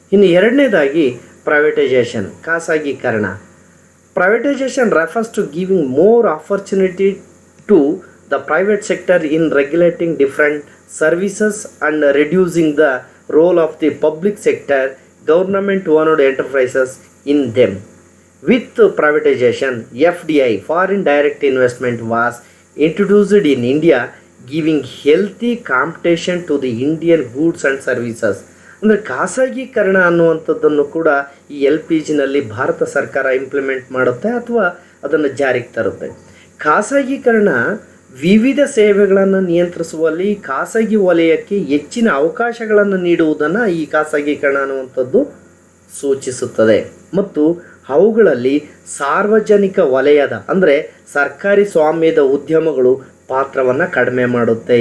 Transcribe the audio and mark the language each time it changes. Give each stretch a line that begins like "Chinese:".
Kannada: ಇನ್ನು ಎರಡನೇದಾಗಿ ಪ್ರೈವೇಟೈಸೇಷನ್, ಖಾಸಗೀಕರಣ.
English: Privatisation refers to giving more opportunity to the private sector in regulating different services and reducing the role of the public sector government owned enterprises in them. With privatization, FDI, foreign direct investment, was introduced in India, giving healthy competition to the Indian goods and services.
Kannada: ಅಂದರೆ ಖಾಸಗೀಕರಣ ಅನ್ನುವಂಥದ್ದನ್ನು ಕೂಡ ಈ LPGನಲ್ಲಿ ಭಾರತ ಸರ್ಕಾರ implement ಮಾಡುತ್ತೆ ಅಥವಾ ಅದನ್ನು ಜಾರಿಗೆ ತರುತ್ತೆ. ಖಾಸಗೀಕರಣ ವಿವಿಧ ಸೇವೆಗಳನ್ನು ನಿಯಂತ್ರಿಸುವಲ್ಲಿ ಖಾಸಗಿ ವಲಯಕ್ಕೆ ಹೆಚ್ಚಿನ ಅವಕಾಶಗಳನ್ನು ನೀಡುವುದನ್ನು ಈ ಖಾಸಗೀಕರಣ ಅನ್ನುವಂಥದ್ದು ಸೂಚಿಸುತ್ತದೆ ಮತ್ತು ಅವುಗಳಲ್ಲಿ ಸಾರ್ವಜನಿಕ ವಲಯದ ಅಂದರೆ ಸರ್ಕಾರಿ ಸ್ವಾಮ್ಯದ ಉದ್ಯಮಗಳು ಪಾತ್ರವನ್ನು ಕಡಿಮೆ ಮಾಡುತ್ತೆ.